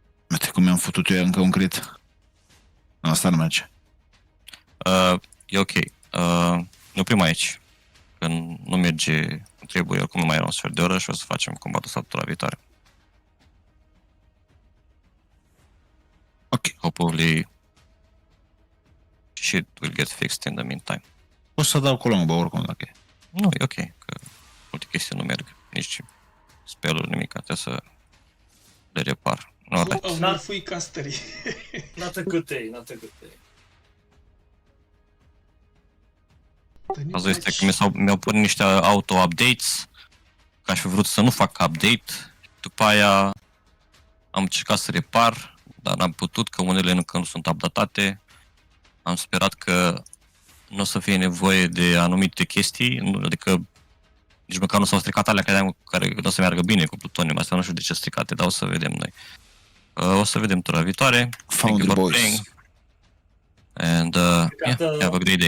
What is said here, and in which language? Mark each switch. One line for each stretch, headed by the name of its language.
Romanian: Uite cum mi-am făcut eu încă un crit. Nu, asta nu merge. E ok. Ne oprim aici. Că nu merge cum trebuie, oricum nu mai era un sfert de oră și o să facem combatul săptămâna viitoare. Ok.
English: Hopefully shit will get fixed in the meantime.
Romanian: O să dau cu longbow oricum dacă e. Nu, e ok, că multe chestii nu merg. Nici spell-uri, nimic, trebuie să le repar.
English: Alright.
Romanian: Au nerfui casterii.
English: Not a good day, not a good day.
Romanian: Asta este că mi-au pus niște auto-updates, că aș fi vrut să nu fac update. După aia am încercat să repar, dar n-am putut, că unele încă nu sunt updatate. Am sperat că nu o să fie nevoie de anumite chestii, adică nici măcar nu s-au stricat alea care nu o să meargă bine cu plutonium. Asta nu știu de ce stricate, dar o să vedem noi. O să vedem tura viitoare.
English: Thank you for boys. playing. And yeah, have a great day.